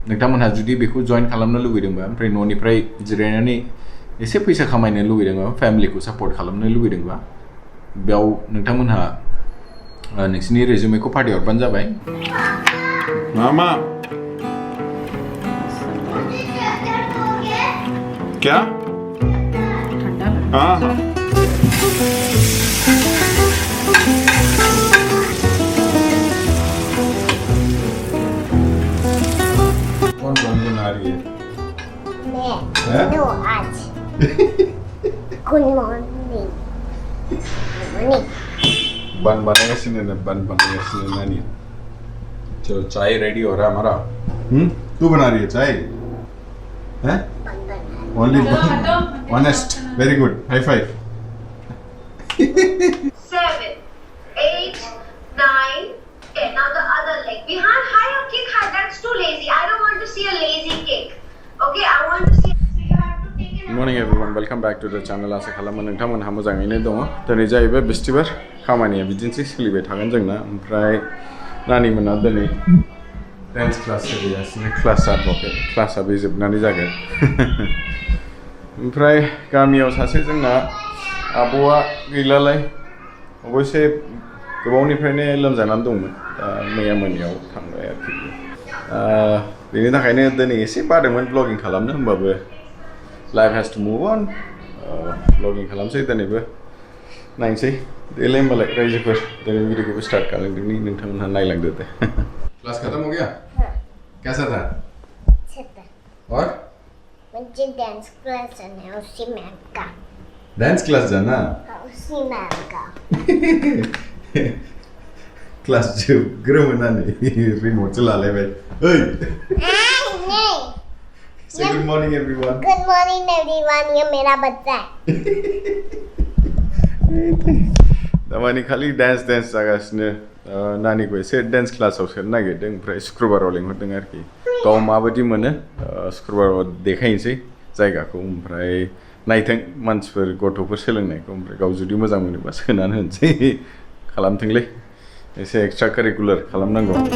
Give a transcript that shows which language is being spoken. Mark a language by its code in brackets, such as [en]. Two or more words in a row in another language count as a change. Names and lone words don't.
[brx] नोंथांमोनहा जुदि बेखौ जइन खालामनो लुगैदोंबा ओमफ्राय न'निफ्राय जिरायनानै एसे फैसा खामायनो लुगैदोंबा फेमिलिखौ सापर्ट खालामनो लुगैदोंबा बेयाव नोंथांमोनहा नोंसिनि रेजुमेखौ फाथायहरबानो जाबाय [hi] मामा क्या हाँ हाँ कौन बना रही है मैं नो आज [en] good morning [hi] बन बनाएगा बन बनाएगा नानी चलो चाय रेडी हो रहा है हमारा तू बना रही है चाय हैं [en] only honest very good high five 7, 8, 9, 10. Now the other leg. Behind higher kick high. That's too lazy. I don't want to see a lazy kick. Okay, I want to see. So you have to take it. Good morning everyone. Welcome back to the channel. [brx] आसा खालामो नोंथांमोनहा मोजाङैनो दङ दिनै जाहैबाय बिस्थिबार खामानिया बिदिनोसै सोलिबाय थागोन जोंना ओमफ्राय नानिमोना दिनै [en] dance class [brx] सोलिगासिनो क्लास जाथ'वाखै क्लासआबो जोबनानै जागोन ओमफ्राय गामियाव सासे जोंना आब'आ गैलालाय अबयसे गोबावनिफ्रायनो लोमजानानै दंमोन मैया मोनायाव थांबाय आरोखि बेनि थाखायनो दिनै एसे बादोंमोन ब्लगिं खालामनो होमबाबो [en] life has to move on [brx] ब्लगिं खालामसै दिनैबो नायनोसै देलाय होमबालाय रायजोफोर दिनै भिडिअखौबो स्टार्ट खालामदोंनि नोंथांमोनहा नायलांदो दे [hi] क्लास खत्म हो गया कैसा था और मुझे [en] dance class [hi] जाना है उसी मैम का [en] dance class [hi] जाना उसी मैम का क्लास जो ग्रमना नहीं रिमोट चला ले भाई ओए नहीं [en] say good morning everyone good morning everyone [hi] ये मेरा बच्चा है [brx] दामानि खालि डांस जागासिनो नानिखौ एसे डांस क्लासाव सोनो नागिरदों ओमफ्राय शुक्रबाराव लिंहरदों आरोखि गाव माबायदि मोनो शुक्रबाराव देखायनोसै जायगाखौ ओमफ्राय नायथों मानसिफोर गथ'फोर सोलोंनायखौ ओमफ्राय गाव जुदि मोजां मोनोबा सोनानै होनोसै खालामथोंलै एसे [en] extra curricular [brx] खालामनांगौ